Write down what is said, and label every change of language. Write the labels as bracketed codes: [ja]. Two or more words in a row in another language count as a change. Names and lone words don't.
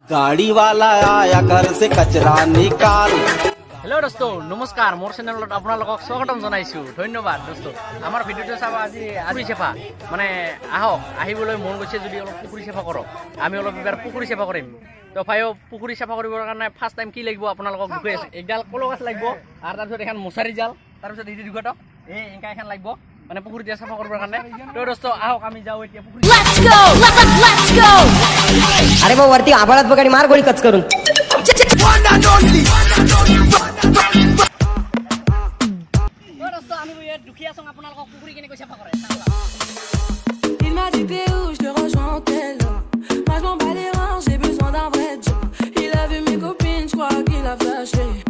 [hi] गाड़ी वाला आया घर से कचरा निकाल। हेलो दोस्तों नमस्कार [as] मोर चेनेলত আপোনালোকক স্বাগতম জনাইছো ধন্যবাদ দোস্ত আমার ভিডিওটো চাবা আজি পুকুরি চেপা মানে আহক আহিবলৈ মন গৈছে যদি অলপ পুকুরি চেপা কৰক আমি অলপ এবাৰ পুকুরি চেপা কৰিম তো ভাইও পুকুরি চেপা কৰিবৰ কাৰণে [en] first time [as] কি লাগিব আপোনালোকক দেখুৱাই আছো একডাল কলগছ লাগিব আৰু তাৰ পিছত এখন মছাৰি জাল তাৰ পিছত ইটি দুগট এই এঙ্কা এখন লাগিব মানে পুকুরি দিয়া চেপা কৰিবৰ কাৰণে তো দোস্ত আহক আমি যাও এতিয়া পুকুরি [en] Let's go [mr] अरे वो वरती आभाळात बघ आणि मार गोळी कच करून [fr] Il m'a dit t'es où, je te rejoins en tel. Moi je m'en bats les reins, j'ai besoin d'un vrai job. Il a vu mes copines, je crois qu'il a flashé.